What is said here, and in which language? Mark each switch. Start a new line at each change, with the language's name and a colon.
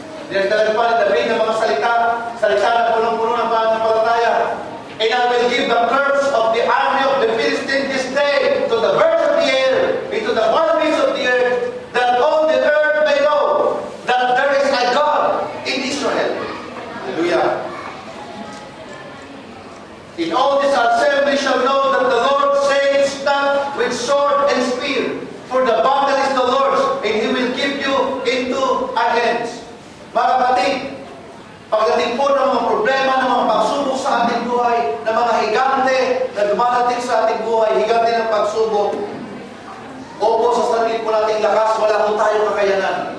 Filipino: Dinagdagan pa ni David ng mga salita na punong-puno ng pananampalataya.
English: And I will give the curse of the army of the Philistines this day to the birds of the air, and to the wild beasts of the earth, that all the earth may know that there is a God in Israel. Hallelujah. In all this assembly shall know that the Lord saves not with sword and spear, for the battle is the Lord's, and He will give you into our hands.
Filipino: Mga kapatid, pagdating po ng mga problema, ng mga pagsubok sa ating buhay, ng mga higante na dumarating sa ating buhay, higante ng pagsubok, opo sa sarili po nating lakas, wala po tayong kakayanan.